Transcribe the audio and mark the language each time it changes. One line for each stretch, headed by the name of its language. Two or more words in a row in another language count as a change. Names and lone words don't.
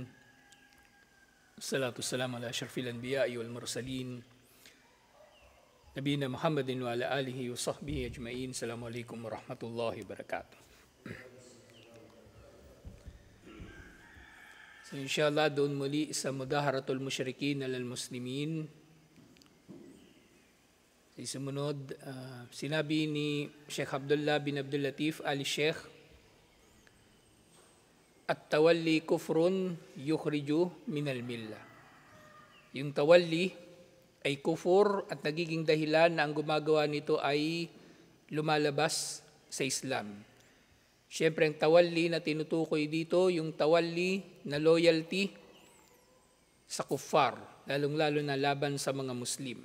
Arabic: الصلاة السلام على أشرف الأنبياء والمرسلين. نبينا محمد وعلى آله وصحبه أجمعين. السلام عليكم ورحمة الله وبركاته.
Filipino: So inshallah doon muli sa
Arabic: مظاهرة المشركين على المسلمين.
Filipino: Sumunod, sinabi ni Sheikh Abdullah bin Abdul Latif Ali Sheikh,
Arabic: التولي كفر يخرج من الملة.
Filipino: Yung tawalli ay kufur at nagiging dahilan na ang gumagawa nito ay lumalabas sa Islam. Siyempre ang tawalli na tinutukoy dito, yung tawalli na loyalty sa kuffar, lalong-lalo na laban sa mga Muslim.